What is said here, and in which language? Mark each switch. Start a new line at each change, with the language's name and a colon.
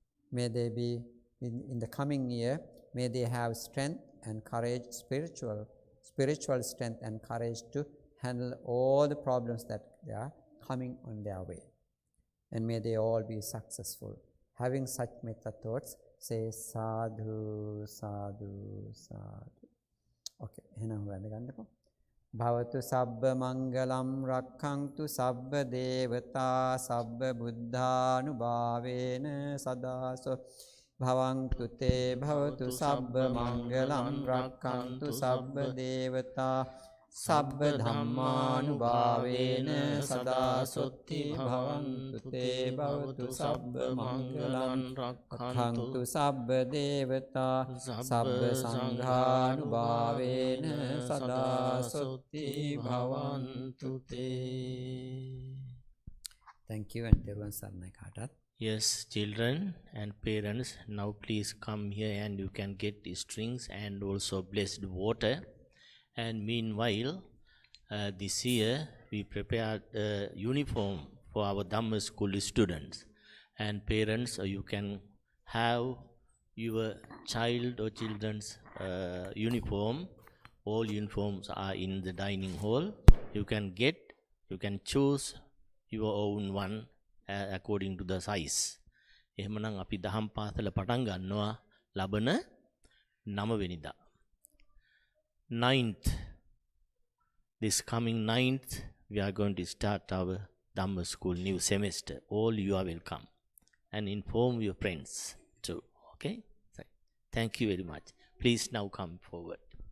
English: May they be, in the coming year, may they have strength and courage, spiritual strength and courage to handle all the problems that they are coming on their way. And may they all be successful. Having such metta thoughts, say sadhu, sadhu, sadhu.
Pali: Okay,
Sinhala: එහෙනම් වැඳ ගන්නකො.
Pali: භවතු සබ්බ මංගලම් රක්ඛන්තු සබ්බ දේවතා සබ්බ බුද්ධානුභාවේන සදාසෝ භවන්තු තේ භවතු සබ්බ මංගලම් රක්ඛන්තු සබ්බ දේවතා සබ්බ ධම්මානුභාවේන සදාසොත්ති භවන්තු තේ භවතු සබ්බ මංගලං රක්ඛන්තු සබ්බ දේවතා සබ්බ සංඝානුභාවේන සදාසොත්ති භවන්තු තේ.
English: Thank you and
Sinhala: තෙරුවන් සරණයි කාටත්.
English: Yes, children and parents, now please come here and you can get the strings and also blessed water. And meanwhile, this year we prepared a uniform for our Dhamma school students. And parents, you can have your child or children's uniform. All uniforms are in the dining hall. You can choose your own one according to the size.
Sinhala: එහෙමනම් අපි දහම් පාසල පටන් ගන්නවා ලබන 9 වෙනිදා.
English: 9th, this coming 9th, we are going to start our Dhamma school new semester. All you are welcome. And inform your friends too. Okay? Thank you very much. Please now come forward.